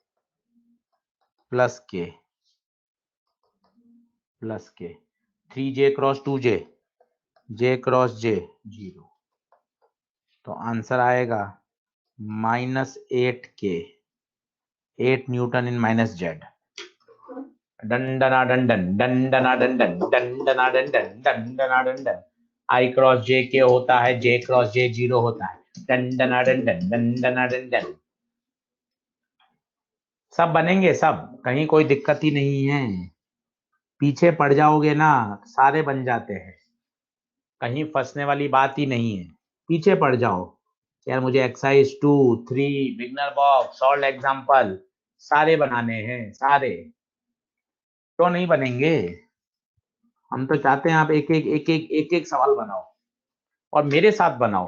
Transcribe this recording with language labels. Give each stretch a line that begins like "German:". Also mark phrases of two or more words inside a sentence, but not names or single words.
Hindi: प्लस के 3j क्रॉस 2j, j क्रॉस j 0, तो आंसर आएगा -8k, 8
English: newton in
Hindi: -z। डंडना डंडन डंडना डंडन डंडना डंडन डंडना डंडन, i क्रॉस j के होता है, j क्रॉस j 0 होता है, डंडना डंडन डंडना डंडन, सब बनेंगे सब, कहीं कोई दिक्कत ही नहीं है, पीछे पड़ जाओगे ना सारे बन जाते हैं, कहीं फंसने वाली बात ही नहीं है, पीछे पड़ जाओ, यार मुझे
English: exercise 2 3 beginner box solve example
Hindi: सारे बनाने हैं, सारे क्यों नहीं बनेंगे, हम तो चाहते हैं आप एक एक सवाल बनाओ, और मेरे साथ बनाओ।